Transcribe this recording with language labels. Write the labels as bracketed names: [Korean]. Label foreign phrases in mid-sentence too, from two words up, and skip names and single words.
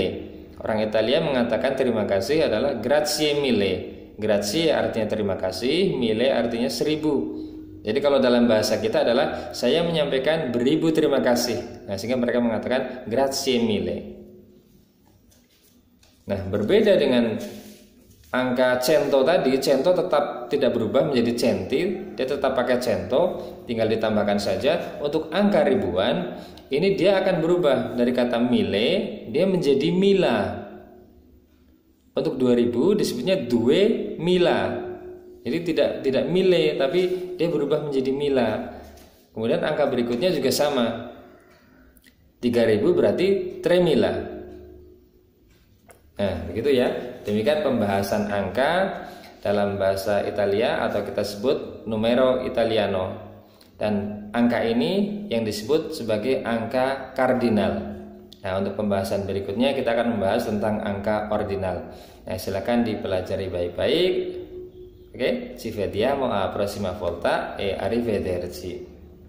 [Indonesian] Orang Italia mengatakan terima kasih adalah [Italian] grazie mille. [Indonesian] Grazie artinya terima kasih, mille artinya 1000. Jadi kalau dalam bahasa kita adalah saya menyampaikan beribu terima kasih. Nah, sehingga mereka mengatakan [Italian] grazie mille. [Indonesian] Nah, berbeda dengan angka cento tadi, cento tetap tidak berubah menjadi centi, dia tetap pakai cento, tinggal ditambahkan saja. Untuk angka ribuan, ini dia akan berubah dari kata mille, dia menjadi mila. Untuk 2000 disebutnya [Italian] due mila. [Indonesian] Jadi tidak mille, tapi dia berubah menjadi mila. Kemudian angka berikutnya juga sama. 3000 berarti [Italian] tre mila. [Indonesian] Nah, begitu ya. Demikian pembahasan angka dalam bahasa Italia atau kita sebut [Italian] numero italiano. [Indonesian] Dan angka ini yang disebut sebagai angka kardinal. Nah, untuk pembahasan berikutnya kita akan membahas tentang angka ordinal. Nah, silakan dipelajari baik-baik. Oke, [Italian] ci vediamo a prossima volta e arrivederci.